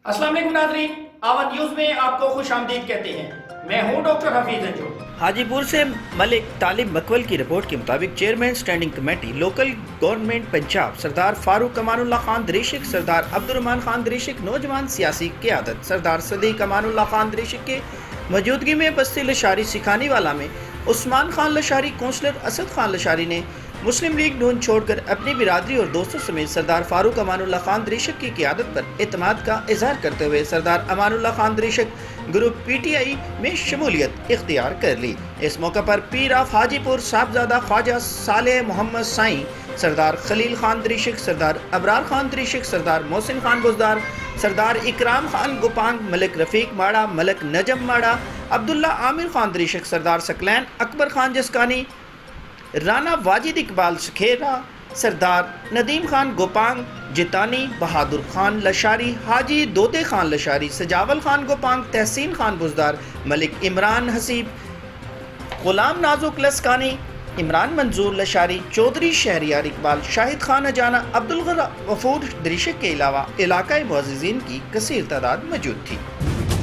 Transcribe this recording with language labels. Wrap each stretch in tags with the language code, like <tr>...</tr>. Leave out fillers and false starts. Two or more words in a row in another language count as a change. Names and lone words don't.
<ar>السلام عليكم</ar> <ur>ناظرین، آواز نیوز میں آپکو خوش آمدید کہتے ہیں. میں ہوں ڈاکٹر حفیظ انجم. حاجی پور سے ملک طالب مکول کی رپورٹ کے مطابق</ur> <en>chairman standing committee local government</en> <ur>پنجاب سردار فاروق امان اللہ خان دریشک, سردار عبدالرحمن خان دریشک، نوجوان سیاسی قیادت سردار صدیق امان اللہ خان دریشک کے موجودگی میں بستی لشاری سکھانی والا میں عثمان خان لشاری، کونسلر اسد خان لشاری نے مسلم لیگ نون چھوڑکر اپنی برادری اور دوستوں سمیت سردار فاروق امان اللہ خان دریشک کی قیادت پر اعتماد کا اظہار کرتے ہوئے سردار امان اللہ خان دریشک گروپ PTI میں شمولیت اختیار کر لی. اس موقع پر پیر آف حاجی پور صاحبزادہ خواجہ صالح محمد سائیں، سردار خلیل خان دریشک، سردار ابرار خان دریشک، سردار محسن خان بزدار، سردار اکرام خان گوپانگ، ملک رفیق ماڑا، ملک نجم ماڑا، عبداللہ عامر خان دریشک، سردار ثقلین اکبر خان جسکانی، رانا واجد اقبال سکھیرا، سردار ندیم خان گوپانگ جتانی، بہادر خان لشاری، حاجی دوتے خان لشاری، سجاول خان گوپانگ، تحسین خان بزدار، ملک عمران حسیب، غلام نازک لسکانی، عمران منظور لشاری، چوہدری شہریار اقبال، شاہد خان اجانہ، عبد الغفور دریشک کے علاوہ علاقائی معززین کی کثیر تعداد موجود تھی.</ur>